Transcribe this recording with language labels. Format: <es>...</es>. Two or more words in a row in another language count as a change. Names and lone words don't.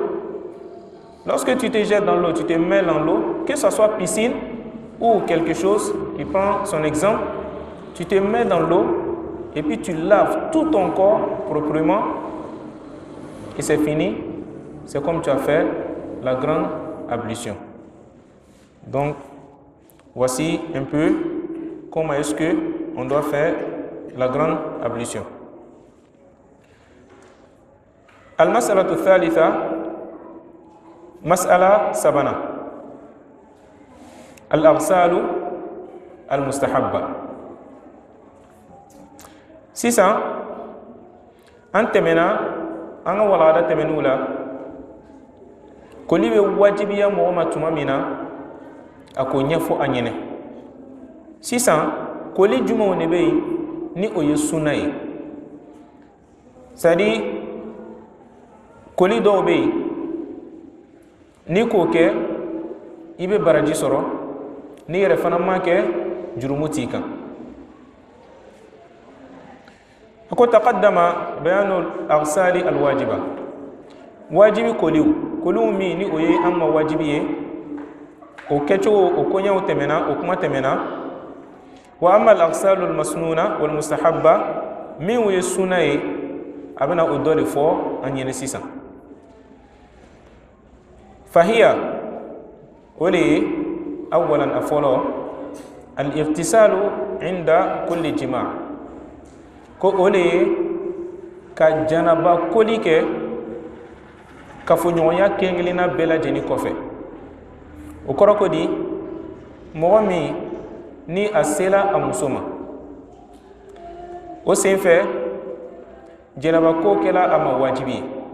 <fr>Lorsque tu te jettes dans l'eau, tu te mets dans l'eau, que ce soit piscine ou quelque chose qui prend son exemple, tu te mets dans l'eau et puis tu laves tout ton corps proprement et c'est fini. C'est comme tu as fait la grande ablution. Donc, Voici un peu comment est-ce que on doit faire la grande ablution.</fr> <ar>المسألة الثالثة، مسألة سبعة. الأغسال المستحبة.</ar> <bm>Sisan an tɛmɛna an ka walanda tɛmɛniw la koli bɛ wajibiya mɔgɔ ma tuma min na a k'o ɲɛfɔ a ɲɛnɛ. Sisan koli jumɛnw de bɛ yen ni o ye sunna ye,</bm> <fr>c'est à dire</fr> <bm>koli dɔw bɛ yen ni k'o kɛ i bɛ baraji sɔrɔ, ni yɛrɛ fana ma kɛ jurumu t'i kan.</bm> <ar>أكو تقدم بيان الأغسال الواجبة.</ar> <bm>Wajibi koliw min ni o ye an ma wajibi ye, o kɛcogo o koɲɛw tɛmɛna, o kuma tɛmɛna.</bm> <ar>وأما الأغسال المسنونة والمستحبة,</ar> <bm>min o ye sunna ye, a bɛna o dɔ de fɔ an ɲɛnɛ sisan. Fahiya, o de ye awalan a fɔlɔ,</bm> <ar>الاغتسال عند كل جماع',</ar> <bm>ko o de ye ka janaba koli kɛ kafoɲɔgɔnya kelen-kelenna bɛɛ lajɛlen kɔfɛ. O kɔrɔ ko di, mɔgɔ min ni a sela a muso ma, o sen fɛ janaba ko kɛla a ma wajibi ye.</bm>